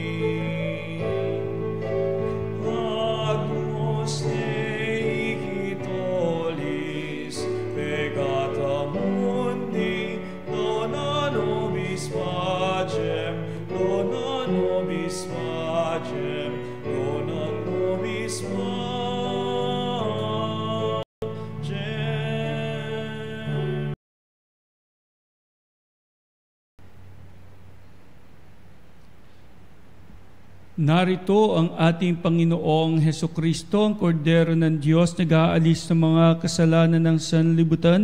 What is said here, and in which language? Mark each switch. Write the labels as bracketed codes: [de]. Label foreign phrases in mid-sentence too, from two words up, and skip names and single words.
[la] Agnus Dei Quitolis, peccata mundi, dona nobis pacem, dona nobis pacem, dona nobis pacem. [tl] Narito ang ating Panginoong Hesukristo, ang Kordero ng Diyos, nag-aalis ng mga kasalanan ng sanlibutan.